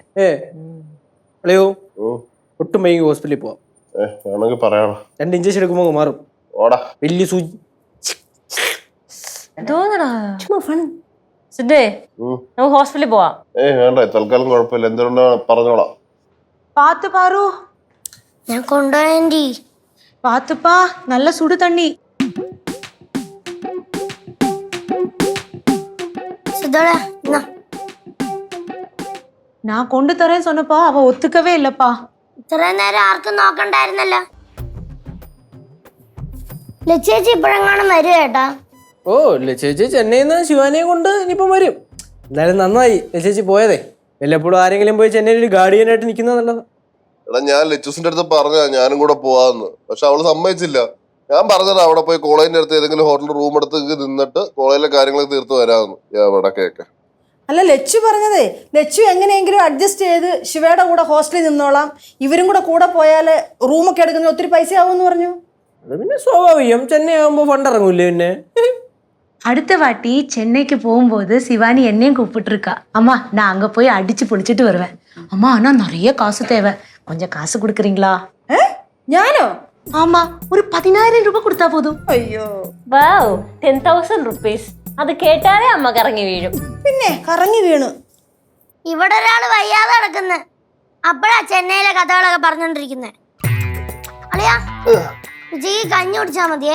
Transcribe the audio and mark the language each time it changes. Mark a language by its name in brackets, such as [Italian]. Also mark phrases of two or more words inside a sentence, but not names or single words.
[Malayalam] അല്ലയോ ഉം. ഒട്ടും വൈകി ഹോസ്പിറ്റലിൽ പോവാം. വേണമെങ്കിൽ പറയണം. 2 ഇഞ്ചക്ഷൻ എടുക്കുമ്പോ മാറും. ഓടാ. വലിയ സൂചി. എന്തോന്നടാ ഫൺ. സിദ്ധേ, ഉം. നമുക്ക് ഹോസ്പിറ്റലിൽ പോവാം. വേണ്ട, തൽക്കാലം കുഴപ്പമില്ല. എന്തുകൊണ്ടാ പറഞ്ഞോളാം. [Tamil] பார்த்து பாரு. [Malayalam] ഞാൻ കൊണ്ടുപോയി. [Tamil] பார்த்துப்பா, நல்ல சுடு தண்ணி. [Malayalam] സിദ്ധോടാ എന്നാ [Tamil] நான் கொண்டு தரேன்னு சொன்னப்பா அவ ஒத்துக்கவே இல்லப்பா. [Malayalam] ഇത്രയും നേരം ആർക്കും നോക്കണ്ടായിരുന്നല്ലോ. ലച്ചേച്ചി ഇപ്പോഴെങ്ങാനും വരും ചേട്ടാ. ഓ ചേച്ചി ചെന്നൈയിൽ നിന്ന് ശിവാനിയെ കൊണ്ട് ഇനിയിപ്പം വരും. എന്തായാലും നന്നായി ചേച്ചി പോയതേ. വല്ലപ്പോഴും ആരെങ്കിലും പോയി ചെന്നൈയിൽ ഒരു ഗാർഡിയനായിട്ട് നിൽക്കുന്നത് നല്ലത്. എടാ, ഞാൻ ലച്ചൂസിന്റെ അടുത്ത് പറഞ്ഞ ഞാനും കൂടെ പോവാന്ന്. പക്ഷെ അവള് സമ്മതിച്ചില്ല. ഞാൻ പറഞ്ഞതാ അവിടെ പോയി കോളേജിന്റെ അടുത്ത് ഏതെങ്കിലും ഹോട്ടൽ റൂം എടുത്ത് നിന്നിട്ട് കോളേജിലെ കാര്യങ്ങളൊക്കെ തീർത്ത് വരാമെന്ന്. അവിടെ കേക്ക്. അല്ല, ലച്ചു പറഞ്ഞതേ, ലച്ചു എങ്ങനെയെങ്കിലും അഡ്ജസ്റ്റ് ചെയ്ത് ശിവയുടെ കൂടെ ഹോസ്റ്റലിൽ നിന്നോളാം, ഇവരും കൂടെ പോയാൽ റൂമൊക്കെ എടുക്കുന്ന ഒത്തിരി പൈസ ആവുമെന്ന് പറഞ്ഞു. അത് പിന്നെ സ്വാഭാവികം. ചെന്നൈ ആകുമ്പോ ഫണ്ട് ഇറങ്ങൂല്ലേ പിന്നെ. [Tamil] அடுத்த வாட்டி சென்னைக்கு போகும்போது சிவானி என்னையும் கூப்பிட்டு இருக்கா. அம்மா நான் அங்க போய் அடிச்சு பொழிச்சிட்டு வருவேன். அம்மா ஆனா நிறைய காசு தேவை, கொஞ்சம் காசு கொடுக்குறீங்களா? [Malayalam] ഞാനോ? [Tamil] ஆமா, ஒரு 10,000 ரூபா கொடுத்தா போதும். [Malayalam] അയ്യോ, വാവ്, 10,000 rupees. അത് കേട്ടാലേ അമ്മ കറങ്ങി വീഴും. പിന്നെ കറങ്ങി വീണു. ഇവിടെ ഒരാള് വയ്യാതെ കിടക്കുന്നെ. അപ്പഴാ ചെന്നൈയിലെ കഥകളൊക്കെ പറഞ്ഞോണ്ടിരിക്കുന്നെ. അളിയാ, ഉച്ചയ്ക്ക് കഞ്ഞി കുടിച്ചാ മതിയേ.